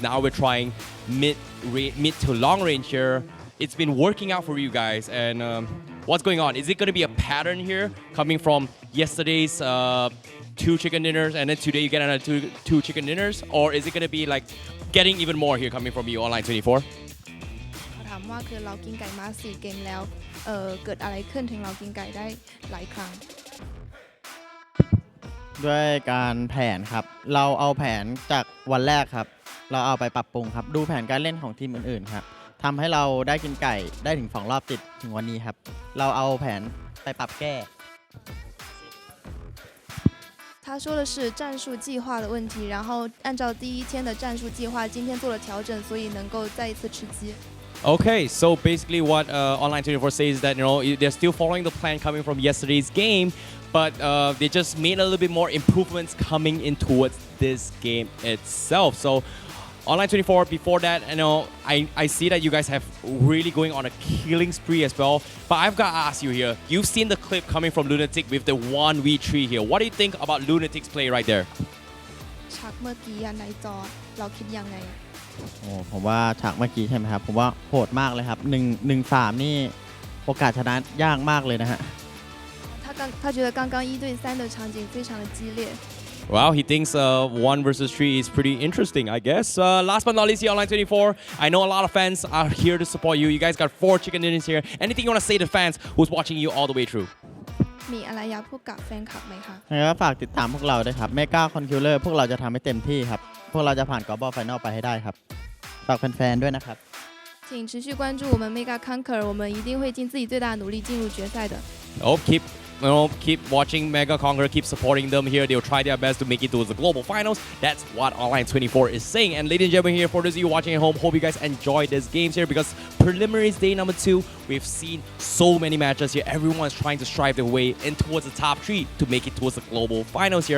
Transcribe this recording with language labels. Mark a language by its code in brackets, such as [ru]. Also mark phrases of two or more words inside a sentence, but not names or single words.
[en] Now we're trying mid to long range here. It's been working out for you guys. And what's going on? Is it going to be a pattern here coming from yesterday's 2 chicken dinners and then today you get another two chicken dinners? Or is it going to be like getting even more here coming from you, Online 24? [th] ถามว่าคือเรากินไก่มา4 เกมแล้วเกิดอะไรขึ้นถึงเรากินไก่ได้หลายครั้ง ด้วยการแผนครับ เราเอาแผนจากวันแรกครับ เราเอาไปปรับปรุงครับ ดูแผนการเล่นของทีมอื่นๆครับทำให้เราได้กินไก่ได้ถึง2 รอบติดถึงวันนี้ครับ เราเอาแผนไปปรับแก้ [zh] 他说的是战术计划的问题，然后按照第一天的战术计划，今天做了调整，所以能够再一次吃鸡。 [en] Okay, so basically what Online 24 says is that, you know, they're still following the plan coming from yesterday's game, but they just made a little bit more improvements coming in towards this game itself. So Online 24, before that, you know, I see that you guys have really going on a killing spree as well. But I've got to ask you here, you've seen the clip coming from Lunatic with the 1v3 here. What do you think about Lunatic's play right there? [th] ฉากเมื่อกี้ในจอเราคิดยังไง โอ้ผมว่าฉากเมื่อกี้ใช่ไหมครับ ผมว่าโหดมากเลยครับ1-3นี่โอกาสชนะยากมากเลยนะฮะ [zh] 他觉得刚刚1对3的场景非常的激烈。 [en] Well, he thinks 1 versus 3 is pretty interesting, I guess. Last but not least, here, Online 24. I know a lot of fans are here to support you. You guys got 4 chicken dinners here. Anything you want to say to fans who's watching you all the way through? [th] มีอะไรอยากพูดกับแฟนคลับไหมคะ แล้วฝากติดตามพวกเราด้วยครับ MEGA Conqueror พวกเราจะทำให้เต็มที่ครับ พวกเราจะผ่าน Global Final ไปให้ได้ครับ ฝากแฟนๆด้วยนะครับ [zh] 请持续关注我们 MEGA Conquer， 我们一定会尽自己最大的努力进入决赛的。 [en] Oh, keep watching Mega Conquer, keep supporting them here. They'll try their best to make it towards the global finals. That's what Online 24 is saying. And ladies and gentlemen here, for those of you watching at home, hope you guys enjoyed this games here because preliminaries day number 2, we've seen so many matches here. Everyone's trying to strive their way in towards the top 3 to make it towards the global finals here.